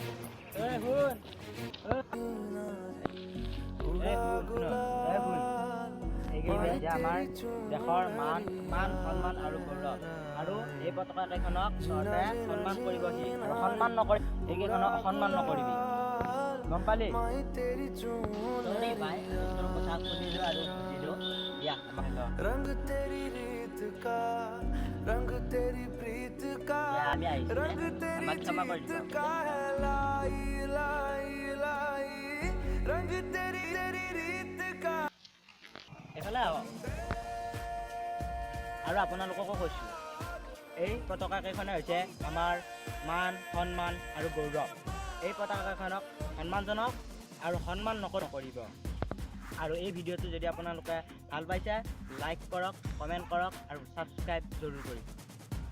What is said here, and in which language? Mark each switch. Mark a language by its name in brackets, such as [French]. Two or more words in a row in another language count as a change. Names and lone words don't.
[Assamese] এই শুন, এইকেইটা যে আমাৰ দেশৰ মান সন্মান আৰু গৌৰৱ আৰু এই পতাকা কেইখনক তহঁতে সন্মান কৰিব সি আৰু সন্মান নকৰি এইকেইখনক অসন্মান নকৰিবি, গম পালি? চৰি ভাই তোৰ কথা শুনিলোঁ আৰু বুজিলোঁ দিয়া আমাক ল। [Hindi] रंग तेरी रीत का रंग तेरी प्रीत का [Assamese] আমি আহিছোঁ [Hindi] रंग तेरी [Assamese] আমাক ক্ষমা কৰি [Hindi] जीत [Assamese] দিব [Hindi] का है लाई लाई लाई रंग तेरी तेरी रीत का [Assamese] এইফালে আহক আৰু আপোনালোককো কৈছোঁ, এই পতাকা কেইখনে হৈছে আমাৰ মান সন্মান আৰু গৌৰৱ। এই পতাকা কেইখনক সন্মান জনাওক আৰু সন্মান নকৰিব। আৰু এই ভিডিঅ'টো যদি আপোনালোকে ভাল পাইছে লাইক কৰক, কমেণ্ট কৰক আৰু ছাবস্ক্ৰাইব জৰুৰ কৰিব।